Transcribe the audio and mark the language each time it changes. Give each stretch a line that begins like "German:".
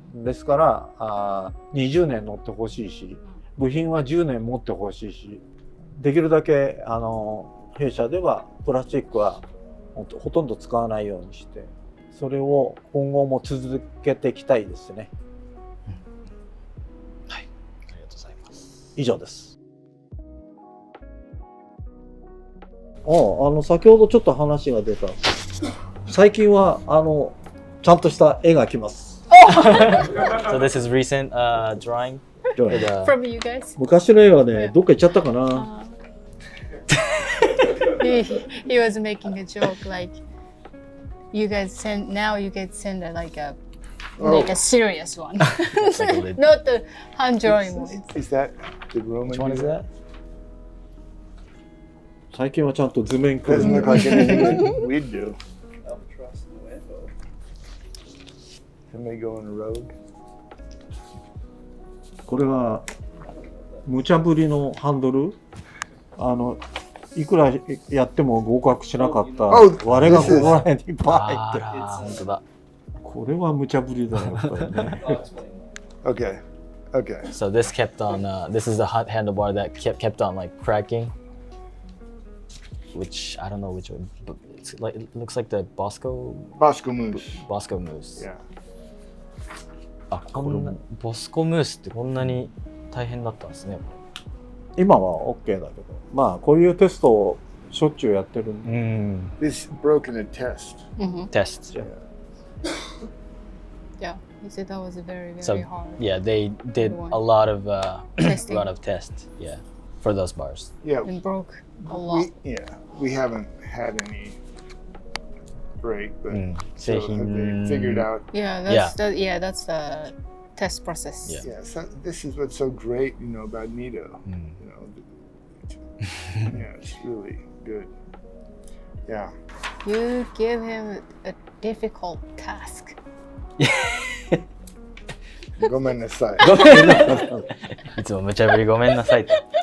Japanese: ですから20年乗ってほしいし、部品は10年持ってほしいし、できるだけ弊社ではプラスチックはほとんど使わないようにして、それを今後も続けていきたいですね。はい、ありがとうございます。以上です。先ほどちょっと話が出た。最近はちゃんとした絵が来ます。
English: So this is recent drawing. From you guys?
Japanese: 昔の絵はね、どっか行っちゃったかな。
English: He was making a joke like you guys send like a serious one. Not the hand drawing one. Is that the Roman? Which one is that?
Japanese: 最近はちゃんと図面
English: Doesn't look like anything we'd do. Albatross Nuevo. Somebody go on a road.
Japanese: これは無茶ぶりのハンドル。いくらやっても合格しなかった割れがここら辺にいっぱい入ってる。本当だ。これは無茶ぶりだね、やっぱりね。
English: Okay. Okay. So this kept on. This is the hot handlebar that kept on like cracking. Which I don't know which one, but it's like it looks like the Bosco Moose. Moose. Yeah.
Japanese: あ、こんなボスコムースってこんなに大変だったんですね。今は OK だけど、こういうテストをしょっちゅうやってるんで。 Mm.
English: This broke in a test. Tests. Yeah. Yeah, he said that was very, very So hard. yeah, they did Good one. a lot of Testing. tests. Yeah, for those bars. Yeah, And broke a lot. we haven't had any break, but so
Japanese: 製
English: have
Japanese: 品
English: they figured out? Yeah, that's the test process. Yeah. Yeah, so this is what's so great, about Nido. You know, yeah, it's really good. Yeah. You give him a difficult task.
Japanese: ごめんなさい。ごめんなさい。いつも無茶ぶりごめんなさいと。